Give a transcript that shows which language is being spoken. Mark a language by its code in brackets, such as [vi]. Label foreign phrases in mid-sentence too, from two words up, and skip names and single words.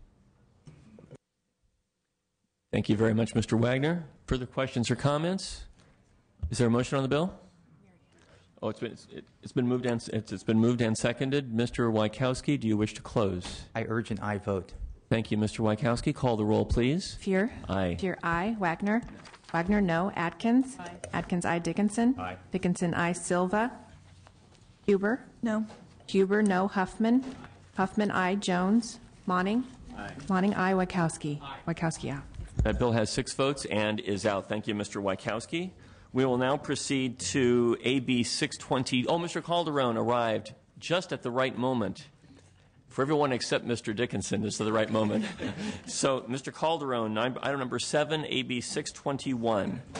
[en] Thank you very much, Mr. Wagner. Further questions or comments? Is there a motion on the bill? Oh, it's been moved and seconded. Mr. Wajkowski, do you wish to close? I urge an aye vote. Thank you, Mr. Wajkowski. Call the roll, please. Fear. Aye. Fear, aye. Wagner. Wagner, no. Atkins. Aye. Atkins, aye. Dickinson. Aye. Dickinson, aye. Silva. Huber. No. Huber, no. Huffman. Huffman, aye. Jones. Monning. Aye. Monning, aye. Wajkowski. Wajkowski, aye. That bill has 6 votes and is out. Thank you, Mr. Wajkowski. We will now proceed to AB 620. Oh, Mr. Calderon arrived just at the right moment. For everyone except Mr. Dickinson, this is the right moment. So, Mr. Calderon, item number 7, AB 621.